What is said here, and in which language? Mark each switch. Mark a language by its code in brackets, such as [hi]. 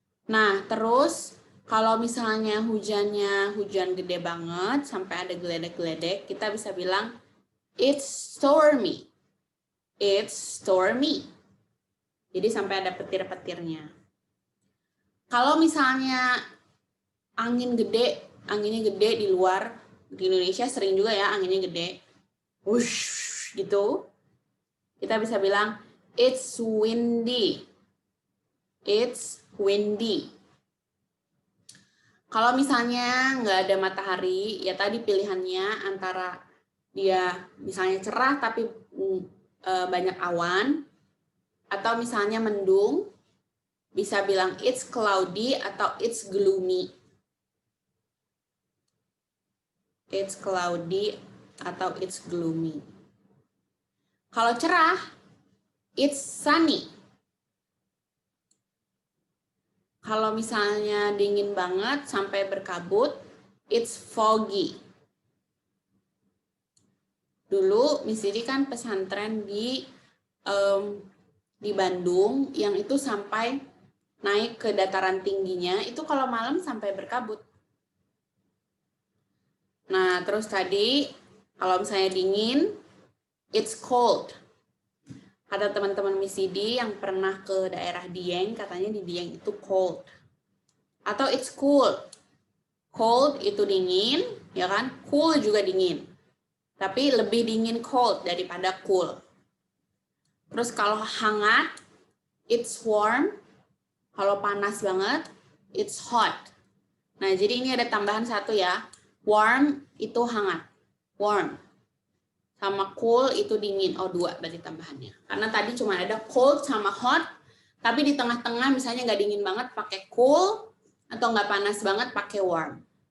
[id] Nah, terus kalau misalnya hujannya hujan gede banget, sampai ada geledek-geledek, kita bisa bilang, it's stormy. [en] It's stormy. [id] Jadi sampai ada petir-petirnya. Kalau misalnya anginnya gede di luar, di Indonesia sering juga ya anginnya gede. Wush, gitu. Kita bisa bilang, it's windy. [en] It's windy. [id] Kalau misalnya nggak ada matahari, ya tadi pilihannya antara dia misalnya cerah tapi banyak awan, atau misalnya mendung, bisa bilang it's cloudy atau it's gloomy. [en] It's cloudy atau it's gloomy. [id] Kalau cerah, it's sunny. Kalau misalnya dingin banget sampai berkabut, it's foggy. Dulu Miss Didi kan pesantren di Bandung, yang itu sampai naik ke dataran tingginya, itu kalau malam sampai berkabut. Nah, terus tadi kalau misalnya dingin, it's cold. Ada teman-teman Miss Didi yang pernah ke daerah Dieng, katanya di Dieng itu cold. Atau it's cool. Cold itu dingin, ya kan? Cool juga dingin. Tapi lebih dingin cold daripada cool. Terus kalau hangat, it's warm. Kalau panas banget, it's hot. Nah, jadi ini ada tambahan satu ya. Warm itu hangat. Warm. Sama cool itu dingin. Oh, 2 berarti tambahannya. Karena tadi cuma ada cold sama hot. Tapi di tengah-tengah misalnya nggak dingin banget pakai cool. Atau nggak panas banget pakai warm.